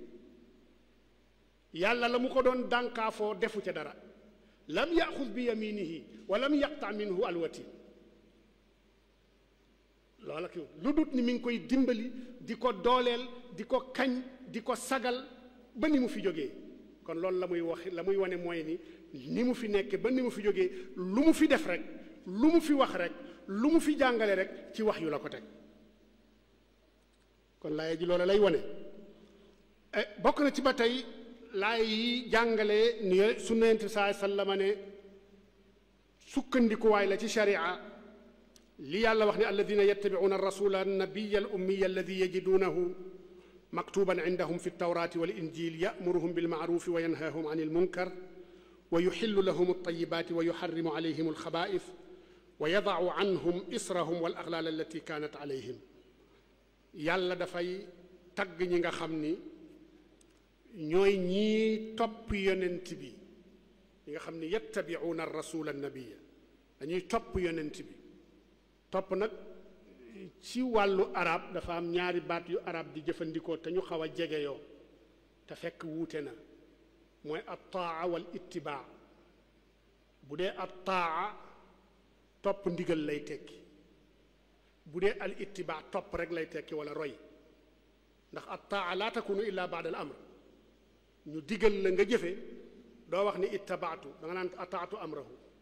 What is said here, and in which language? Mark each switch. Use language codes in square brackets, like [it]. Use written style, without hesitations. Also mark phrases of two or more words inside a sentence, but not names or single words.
[wo] yàlla la mu ko doon dànkaafoo defu ca dara [ar] لم يأخذ بيمينه ولم يقطع منه الوتين [wo] loola ki lu dut ni mi ngi koy dimbali di ko dooleel di ko kañ di ko sagal ba ni mu fi jógee kon loolu la muy wax la muy wane mooy ni mu fi nekke ba ni mu fi jógee lu mu fi def rek lu mu fi wax rek lu mu fi jàngale rek ci wax yu la ko teg kon laaya ji loola lay wane bokk na ci ba tey laay yi jàngale ni sunna Yonent bi [ar] صلى الله عليه وسلم [wo] ne sukkandikuwaay la ci sharia li yàlla wax ne [ar] الذين يتبعون الرسول النبي الأمي الذي يجدونه مكتوبا عندهم في التوراة والإنجيل يأمرهم بالمعروف وينهاهم عن المنكر ويحل لهم الطيبات ويحرم عليهم الخبائث ويضع عنهم إصرهم والأغلال التي كانت عليهم yàlla dafay [wo] tagg ñi nga xam ni ñooy ñii topp yonent bi ñi nga xam ni [ar] يتبعون الرسول النبي [wo] dañuy topp yonent bi topp nag ci wàllu arab dafa am ñaari baat yu arab di jëfandikoo te ñu xaw a jegeyoo te fekk wuute na mooy [ar] الطاعة والاتباع [wo] bu dee at-taa topp ndigal lay tekki bu dee al ittibaa topp rek lay tekki wala roy ndax [ar] الطاعة لا تكون إلا بعد الأمر [wo] ñu digal la nga jëfe doo wax ni ittabaatu da nga naan [ar] أطعت أمره